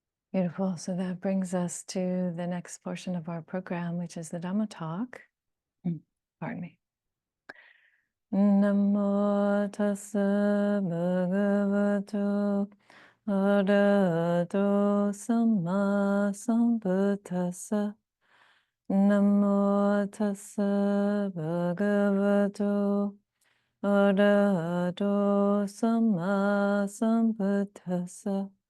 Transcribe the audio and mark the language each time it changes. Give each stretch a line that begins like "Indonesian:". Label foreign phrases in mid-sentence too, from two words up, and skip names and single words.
English: Beautiful. So that brings us to the next portion of our program, which is the Dhamma talk. Pardon me.
Pali: Namo tassa bhagavato arahato samma sambuddhassa. Namo tassa bhagavato arahato samma sambuddhassa.